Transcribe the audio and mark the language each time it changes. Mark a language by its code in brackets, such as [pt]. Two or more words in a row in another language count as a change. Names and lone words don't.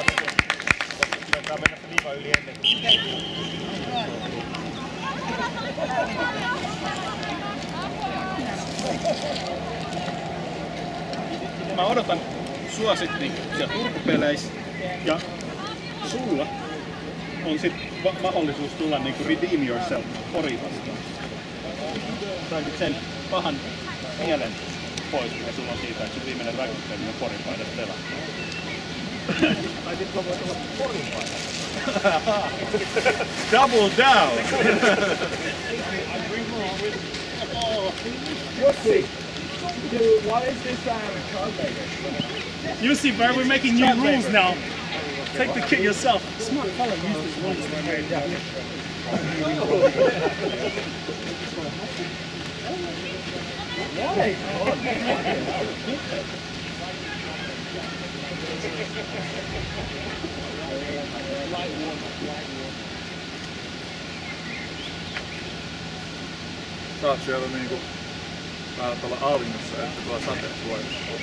[fi] Pitää mennä se viiva yli ennen. Mä odotan sua sit niinku siellä Turku-peleissä ja sulla on sit mahdollisuus tulla niinku [en] redeem yourself [fi] Pori vastaan. Saisit sen pahan mielen pois, mikä sulla on siitä, että sun viimeinen rugby-peli on Porin paidassa pelattu. Ai sit mä voit olla Porin paidassa. [en] Double down! Jussi! What is this Jussi, bro, we're making new rules now. Take the kit yourself. Smart fella used this once. [fi] Sä oot siellä niinku täällä tuolla auringossa, että tuolla sateessa voimassa.